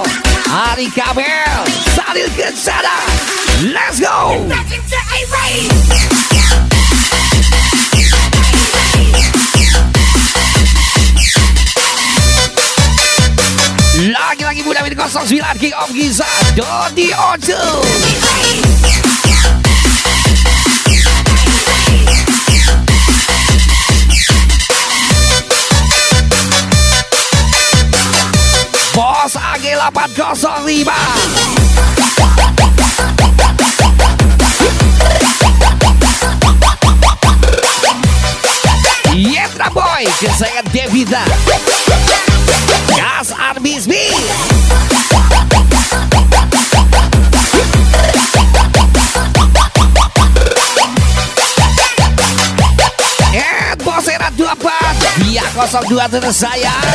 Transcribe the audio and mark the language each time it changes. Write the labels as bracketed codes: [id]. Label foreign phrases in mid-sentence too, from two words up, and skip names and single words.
[id] Ari Kamel Salil Kencana. [en] Let's go. [id] Lagi-lagi muda Win 09 King Om Giza Dodi Ojo. Bos AG 805. Yetra Boy kesayangan Devita. Gas Arbis B. Bos era 24 dia 02 terus saya.